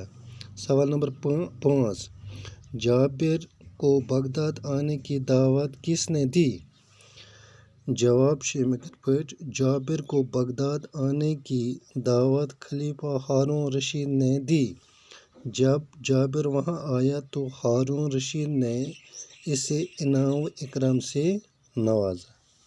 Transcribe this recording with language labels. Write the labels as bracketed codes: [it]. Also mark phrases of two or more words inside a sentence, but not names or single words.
[ur] سوال نمبر 5: جابر کو بغداد آنے کی دعوت کس نے دی؟ [ks] جواب چھُ امیُک یِتھ پٲٹھۍ: [ur] جابر کو بغداد آنے کی دعوت خلیفہ ہارون رشید نے دی۔ جب جابر وہاں آیا تو ہارون رشید نے اسے انعام و اکرام سے نوازا۔